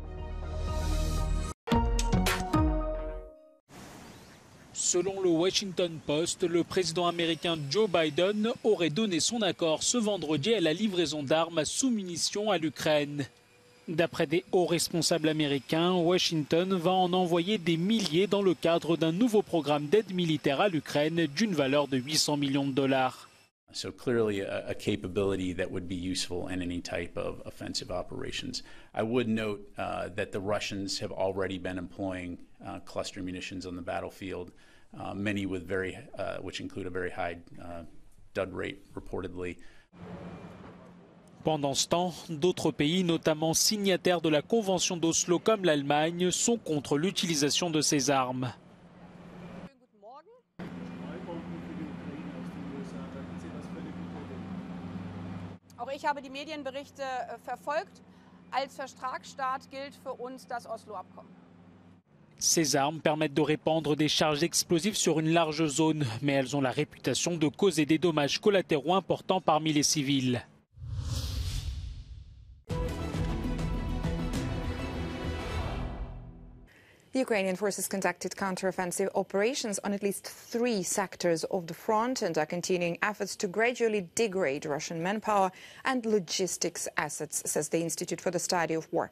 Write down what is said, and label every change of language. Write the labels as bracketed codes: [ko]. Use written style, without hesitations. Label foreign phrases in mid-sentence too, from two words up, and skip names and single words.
[fr] Selon le Washington Post, le président américain Joe Biden aurait donné son accord ce vendredi à la livraison d'armes à sous-munitions à l'Ukraine. D'après des hauts responsables américains, Washington va en envoyer des milliers dans le cadre d'un nouveau programme d'aide militaire à l'Ukraine d'une valeur de 800 millions de dollars. [en] So clearly a capability that would be useful in any type of offensive operations. I would note that the Russians have already been employing cluster munitions on the battlefield, many with which include a very high dud rate reportedly. [fr] Pendant ce temps, d'autres pays, notamment signataires de la Convention d'Oslo comme l'Allemagne, sont contre l'utilisation de ces armes. [de] Auch ich habe die Medienberichte verfolgt. Als Vertragsstaat gilt für uns das Oslo-Abkommen. [fr] Ces armes permettent de répandre des charges explosives sur une large zone, mais elles ont la réputation de causer des dommages collatéraux importants parmi les civils. [en] Ukrainian forces conducted counter-offensive operations on at least 3 sectors of the front and are continuing efforts to gradually degrade Russian manpower and logistics assets, says the Institute for the Study of War.